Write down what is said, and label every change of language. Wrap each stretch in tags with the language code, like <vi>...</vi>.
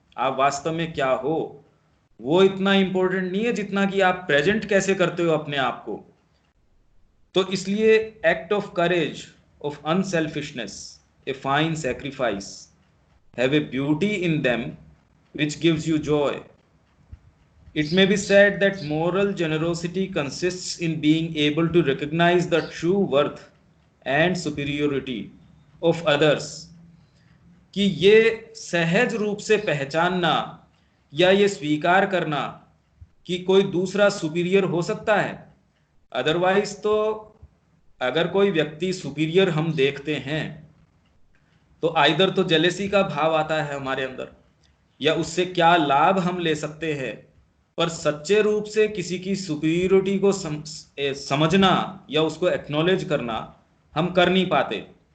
<hi>आप वास्तव में क्या हो वो इतना इंपॉर्टेंट नहीं है जितना कि आप प्रेजेंट कैसे करते हो अपने आप को।</hi> <en>तो इसलिए act of courage, of unselfishness, a fine sacrifice have a beauty in them which gives you joy. It may be said that moral generosity consists in being able to recognize the true worth and superiority of others,</en> <hi>कि ये सहज रूप से पहचानना या ये स्वीकार करना कि कोई दूसरा सुपीरियर हो सकता है। अदरवाइज तो अगर कोई व्यक्ति सुपीरियर हम देखते हैं तो आइदर तो जेलेसी का भाव आता है हमारे अंदर, या उससे क्या लाभ हम ले सकते हैं, पर सच्चे रूप से किसी की सुपीरियोरिटी को समझना या उसको एक्नॉलेज करना हम कर नहीं पाते।</hi>